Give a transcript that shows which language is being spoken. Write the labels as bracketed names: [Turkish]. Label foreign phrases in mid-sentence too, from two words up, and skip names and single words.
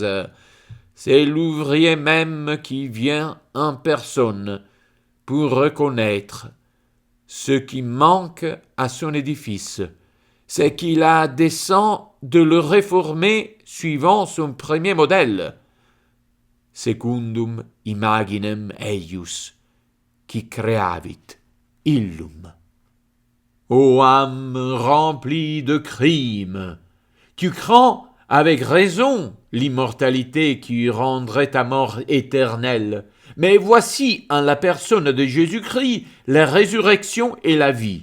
[French] C'est l'ouvrier même qui vient en personne pour reconnaître ce qui manque à son édifice. C'est qu'il a dessein de le réformer suivant son premier modèle. [Latin] Secundum imaginem eius, qui creavit illum. [French] Ô âme remplie de crimes, tu crains avec raison l'immortalité qui rendrait ta mort éternelle. Mais voici en la personne de Jésus-Christ la résurrection et la vie.